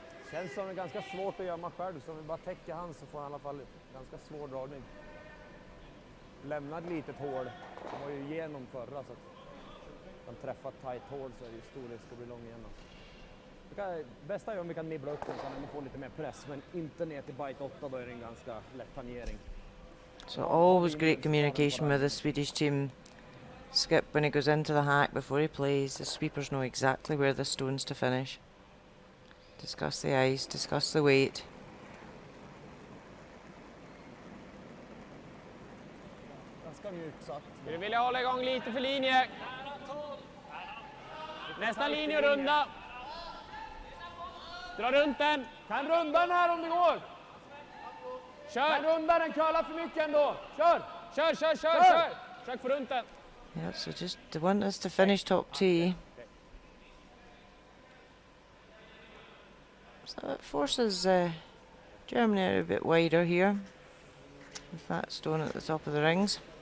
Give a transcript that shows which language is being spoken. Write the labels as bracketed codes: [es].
[sv] Känns som det är ganska svårt att gömma själv, så om vi bara täcker han så får han i alla fall ganska svår dragning. Lämna ett litet hål. Han var ju igenom förra, så att han träffar ett tight hål så är det ju stor risk att bli lång igenom. Bästa är om vi kan nibbla upp den så han får lite mer press, men inte ner till bite 8, då är det en ganska lätt tangering. [en] So always great communication with the Swedish team. Skip, when he goes into the hack before he plays, the sweepers know exactly where the stones to finish. Discuss the ice, discuss the weight. [sv] Ganska mjukt satt. Vi vill hålla igång lite för linje. Nästa linje runda. Dra runt den. Kan runda den här om det går. Kör. Kan runda den, curla för mycket ändå. Kör. Kör. Försök få runt den. [en] Yeah, so just the want us to finish top tee. So it forces Germany out a bit wider here. With that stone at the top of the rings.